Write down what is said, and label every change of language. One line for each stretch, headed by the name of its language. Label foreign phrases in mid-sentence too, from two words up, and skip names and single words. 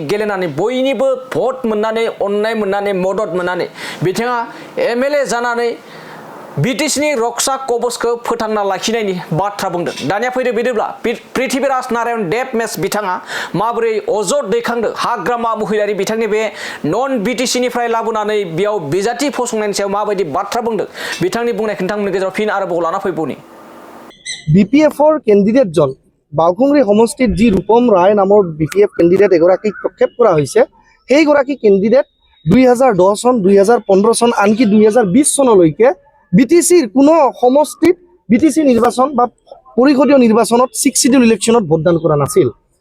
Bodo: गेलेनानै बयनिबो भट मोननानै अननाय मोननानै मदद मोननानै बिथाङा एमएलए जानानै बिटिसिनि रक्षा कवचखौ फोथांना लाखिनायनि बाथ्रा बुंदों दानिया फैदो बिदिब्ला पृथ्वीराज नारायण देब मेस बिथाङा माबोरै अजद दैखांदों हाग्रामा महिलारि बिथांनि बे नन बिटिसिनिफ्राय लाबोनानै बेयाव बिजाथि फसंनायनि सायाव माबायदि बाथ्रा बुंदों बिथांनि बुंनायखौ नोंथांमोननि गेजेराव फिन आरोबाव लाना फैबावनि
Assamese: বিপিএফৰ কেণ্ডিডেটজন বাওকুংগ্ৰি সমষ্টিত যি ৰূপম ৰায় নামৰ বিপিএফ কেণ্ডিডেট এগৰাকীক প্ৰক্ষেপ কৰা হৈছে সেইগৰাকী কেণ্ডিডেট 2010 চন 2015 চন আনকি 2020 চনলৈকে বিটিচিৰ কোনো সমষ্টিত বিটিচি নিৰ্বাচন বা পৰিষদীয় নিৰ্বাচনত 6
English: schedule electionত
Assamese: ভোটদান কৰা নাছিল